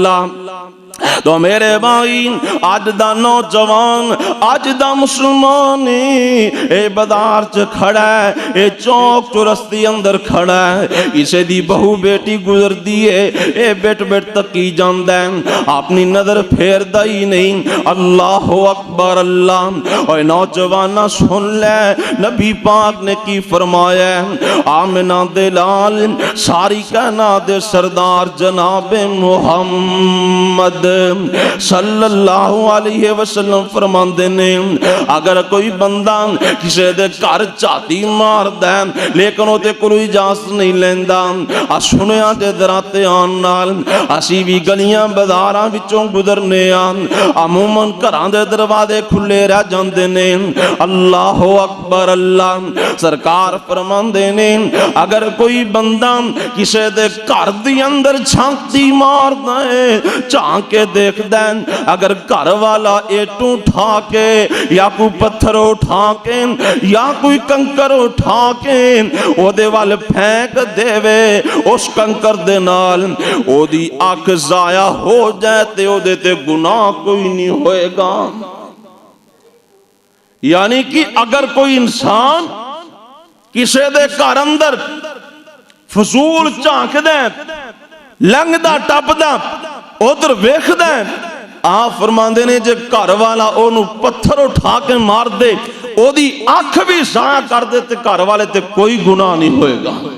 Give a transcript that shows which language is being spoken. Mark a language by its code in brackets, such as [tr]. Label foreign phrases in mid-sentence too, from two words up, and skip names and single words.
[pa] اللہ تو میرے بھائی اج دا نوجوان اج دا مسلمان ایہ بازار چ کھڑا ہے، ایہ چوک چورستی اندر کھڑا ہے، اسے دی بہو بیٹی گزردی ہے، ایہ بیٹ بیٹ تکی جاندا ہے، اپنی نظر پھیردا ہی نہیں. [ar] الله أكبر الله. [pa] اور نوجواناں سن لے نبی پاک نے کی فرمایا، آمنہ دے لال ساری کائنات دے سردار جنابِ محمد [ar] صلى الله عليه وسلم [pa] فرماندے نیں، اگر کوئی بندہ کسی دے گھر جھاتی ماردا لیکن اوہدے کول اجازت نہیں لیندا، آ سنیا تے دراتے آن نال اسی بھی گلیاں بازاراں وچوں گزرنے عموماً گھراں دے دروازے کھلے رہ جاندے نیں. [ar] الله أكبر الله. [pa] سرکار فرماندے نیں، اگر کوئی بندہ کسی دے گھر دی اندر جھانکی ماردا ہے، جھانک کے دیکھدا ہے، اگر گھر والا اینٹ اٹھا کے یا کوئی پتھر اٹھا کے یا کوئی کنکر اٹھا کے اوہدے ول پھینک دیوے، اس کنکر دے نال اوہدی اکھ ضائع ہو جائے تے اوہدے تے گناہ کوئی نہیں ہوئے گا. یعنی کہ اگر کوئی انسان کسی دے گھر اندر فضول جھانکدا لنگھدا ٹپدا ادھر ویکھدا، آپ فرماندے نیں جے گھر والا اوہنوں پتھر اٹھا کے مار دے، اوہدی اکھ بھی ضائع کر دے تے گھر والے تے کوئی گناہ نہیں ہوئے گا.